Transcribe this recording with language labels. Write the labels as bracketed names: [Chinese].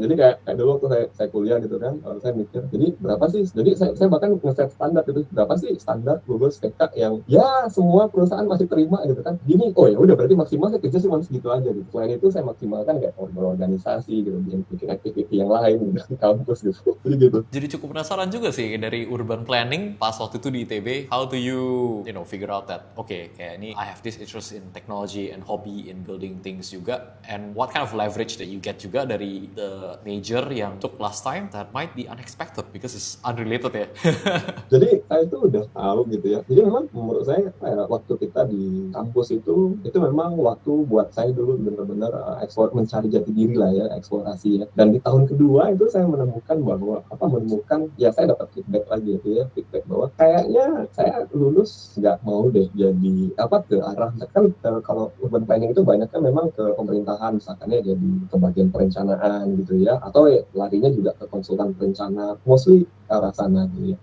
[Indonesian] Jadi kayak dulu waktu saya kuliah gitu kan, saya mikir jadi berapa sih, jadi saya bahkan ngeset standar gitu, berapa sih standar lulus TK yang ya semua perusahaan masih terima gitu kan. Gini, oh ya udah berarti maksimal saya kerja cuma segitu aja gitu. Selain itu saya maksimalkan kayak berorganisasi gitu, bikin activity yang lain gitu di kampus gitu. Jadi gitu. Jadi cukup penasaran juga sih dari urban planning pas waktu itu di ITB. [English] How do you figure out that okay, [Indonesian] kayak ini [English] I have this interest in technology and hobby in building things juga, and what kind of leverage that you get [Indonesian] juga dari [English] the major yang took last time that might be unexpected because it's unrelated ya. [Indonesian] Jadi saya itu udah tahu gitu ya. Jadi memang menurut saya waktu kita di kampus itu memang waktu buat saya dulu benar-benar eksplor, mencari jati diri lah ya, eksplorasi ya. Dan di tahun kedua itu saya menemukan ya saya dapat feedback lagi gitu ya, feedback bahwa kayaknya saya lulus nggak mau deh jadi ke arah kan kalau urban planning itu banyak kan memang ke pemerintahan, misalkan ya jadi ke bagian perencanaan gitu ya, atau larinya juga ke konsultan perencana, mostly ke arah sana gitu ya.